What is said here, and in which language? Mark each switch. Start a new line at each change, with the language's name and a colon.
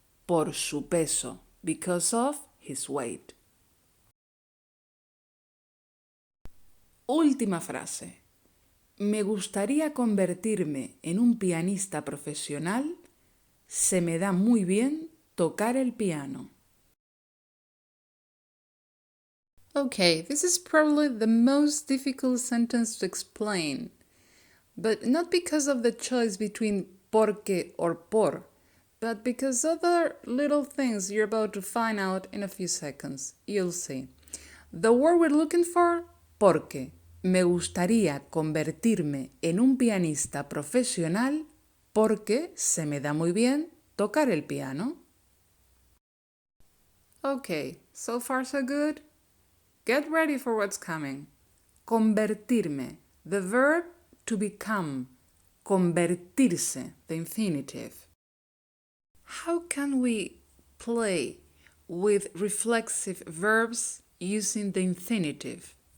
Spanish: Por su peso.
English: Because of his weight.
Spanish: Última frase. Me gustaría convertirme en un pianista profesional. Se me da muy bien tocar el piano.
English: Okay, this is probably the most difficult sentence to explain, but not because of the choice between porque or por, but because other little things you're about to find out in a few seconds. You'll see. The word we're looking for, porque.
Spanish: Me gustaría convertirme en un pianista profesional porque se me da muy bien tocar el piano.
English: Okay, so far so good? Get ready for what's coming. Convertirme, the verb to become. Convertirse, the infinitive. How can we play with reflexive verbs using the infinitive?